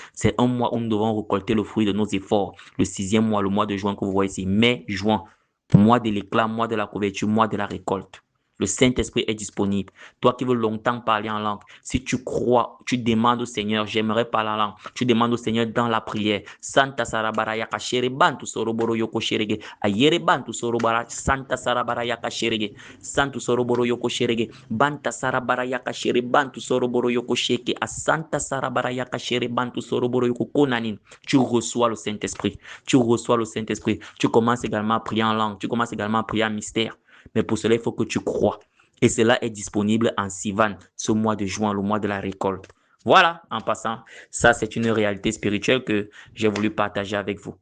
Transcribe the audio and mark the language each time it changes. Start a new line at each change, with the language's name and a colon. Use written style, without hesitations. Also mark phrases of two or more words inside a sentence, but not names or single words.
French: C'est un mois où nous devons récolter le fruit de nos efforts. Le 6e mois, le mois de juin que vous voyez ici, mai, juin, mois de l'éclat, mois de la couverture, mois de la récolte. Le Saint-Esprit est disponible. Toi qui veux longtemps parler en langue, si tu crois, tu demandes au Seigneur, j'aimerais parler en langue. Tu demandes au Seigneur dans la prière. Santa Sarabaraya Kashere Bantu Soroboro Yoko Sherege. Ayere Bantu Sorobara Santa Sarabaraya Kasherege. Santu Soroboro Yoko Sherege. Banta Sarabaraya Kashere Bantu Soroboro Yoko Sheke. A Santa Sarabaraya Kashere Bantu Soroboro Yoko Konanin. Tu reçois le Saint-Esprit. Tu reçois le Saint-Esprit. Tu commences également à prier en langue. Tu commences également à prier en mystère. Mais pour cela, il faut que tu crois. Et cela est disponible en Sivan, ce mois de juin, le mois de la récolte. Voilà, en passant, ça c'est une réalité spirituelle que j'ai voulu partager avec vous.